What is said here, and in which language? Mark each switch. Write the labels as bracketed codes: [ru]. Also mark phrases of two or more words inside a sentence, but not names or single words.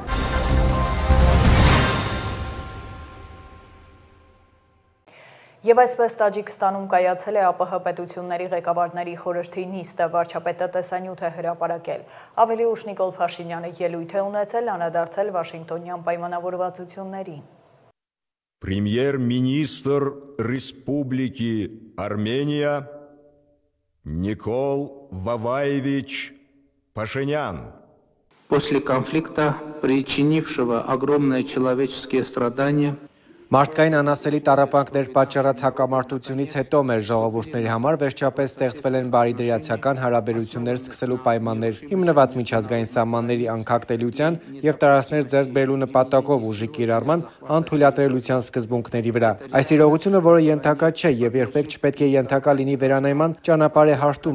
[hy] Եվ այսպես Տաջիկստանում կայացել է ԱՊՀ պետությունների ղեկավարների խորհրդի նիստը, վարչապետը տեսանյութ է հրապարակել։ Ավելի ուշ Նիկոլ Փաշինյանը ելույթ է ունեցել, անդրադարձել Վաշինգտոնյան պայմանավորվածություններին։ [ru] Премьер-министр Республики Армения Никол Ваваевич Пашинян. После конфликта, причинившего огромные человеческие страдания, [hy] Մարդկային անասելի տառապանքներ պատճառած հակամարտությունից հետո մեր ժողովուրդների համար վերջապես ստեղծվել են բարիդրացիական հարաբերություններ սկսելու պայմաններ, հիմնված միջազգային սահմանների անկախտելիության եւ տարածքներ ձեռք բերելու նպատակով ուժի կիրառման անթույլատրելիության սկզբունքների վրա։ Այս իրողությունը, որը ենթակա չէ եւ երբեք չպետք է ենթակա լինի վերանայման, ճանապարհ է հարթում